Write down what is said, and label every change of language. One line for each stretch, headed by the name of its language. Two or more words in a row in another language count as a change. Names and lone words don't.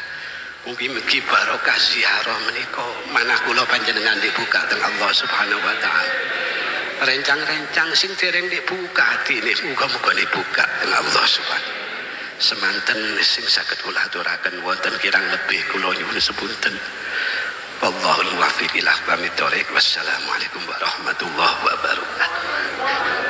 Javanese: Mugi-mugi barokah ziarah menika manah kula panjenengan dibuka teng
Arabic: الله سبحانه وتعالى.
Javanese: Rencang-rencang sing dereng dibuka atine muga-muga dibuka teng
Arabic: الله سبحانه.
Javanese: Semanten sing saged kula aturaken wonten kirang lebih kula nyuwun sepunten.
Arabic: والله الموفق إلى أقوم الطريق. والسلام عليكم ورحمة الله وبركاته.